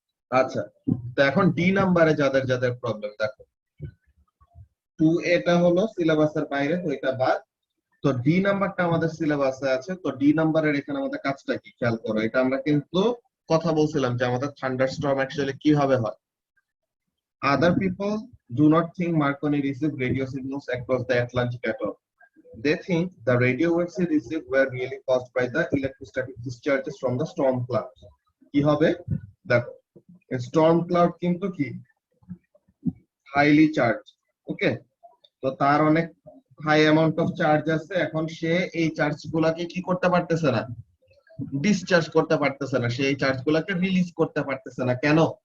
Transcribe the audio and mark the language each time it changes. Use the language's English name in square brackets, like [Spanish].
[Bangla] আচ্ছা, তো এখন ডি নাম্বারে যাদের যাদের প্রবলেম দেখো, 2A টা হলো সিলেবাসের বাইরে, তো এটা বাদ। তো ডি নাম্বারটা আমাদের সিলেবাসে আছে, তো ডি নাম্বারের এখানে আমাদের কাজটা কি খেয়াল করো। এটা আমরা কিন্তু কথা বলছিলাম যে আমাদের থান্ডারস্টর্ম অ্যাকচুয়ালি কিভাবে হয়। [English] Other people do not think Marconi received radio signals across the Atlantic at all. They think the radio waves he received were really caused by the electrostatic discharges from the storm clouds. [Bangla] কি হবে দেখো, Sturm cloud কিন্তু কি highly charge, ওকে, তো তার অনেক high amount of charge আছে, এখন সে এই চার্জ গুলাকে কি করতে পারতেছে না, ডিসচার্জ করতে পারতেছে না, সে এই চার্জ গুলাকে রিলিজ করতে পারতেছে না। কেন?